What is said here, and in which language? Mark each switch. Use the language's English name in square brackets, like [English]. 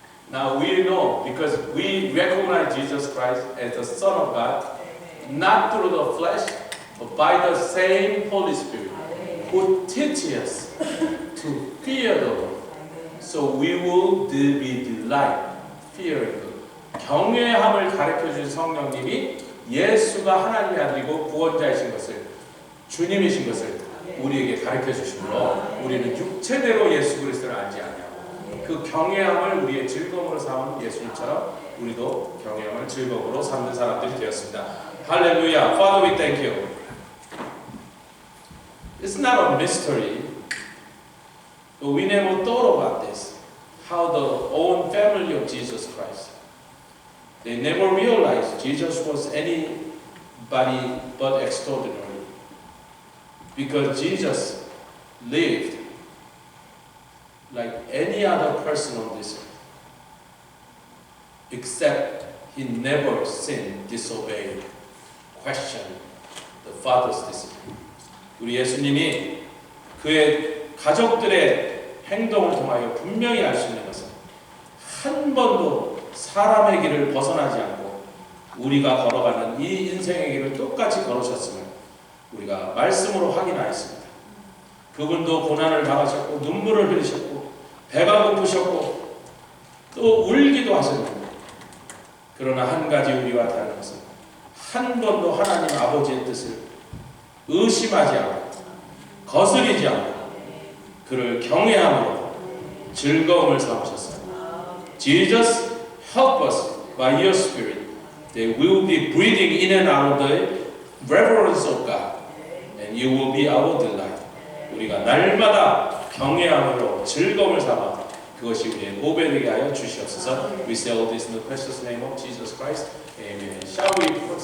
[English] Now we know, because we recognize Jesus Christ as the Son of God, not through the flesh, but by the same Holy Spirit, who teaches us to fear the Lord. So we will be delight, fearing the Lord. [Korean] 경외함을 가르쳐준 성령님이 예수가 하나님의 아들이고 구원자이신 것을, 주님이신 것을 우리에게 가르쳐 주심으로 우리는 육체대로 예수 그리스도를 알지 않냐고. 그 경외함을 우리의 즐거움으로 삼은 예수님처럼 우리도 경외함을 즐거움으로 삼는 사람들이 되었습니다. [English] 할렐루야. Father, we thank you. It's not a mystery, but we never thought about this. How the own family of Jesus Christ, they never realized Jesus was anybody but extraordinary. Because Jesus lived like any other person on this earth, except he never sinned, disobeyed, questioned the Father's discipline. [Korean] 우리 예수님이 그의 가족들의 행동을 통하여 분명히 알 수 있는 것은 한 번도 사람의 길을 벗어나지 않고 우리가 걸어가는 이 인생의 길을 똑같이 걸으셨음을 우리가 말씀으로 확인하였습니다. 그분도 고난을 당하셨고 눈물을 흘리셨고 배가 고프셨고 또 울기도 하셨는데, 그러나 한 가지 우리와 다른 것은 한 번도 하나님 아버지의 뜻을 의심하지 않고 거스리지 않고 그를 경외함으로 즐거움을 삼으셨습니다. [English] Jesus, help us by your Spirit, that we will be breathing in and out of the reverence of God, and you will be our delight. [Korean] 우리가 날마다 경외함으로 즐거움을 삼아 그것이 우리의 보배되게 하여 주시옵소서. [English] We say all this in the precious name of Jesus Christ. Amen. Shall we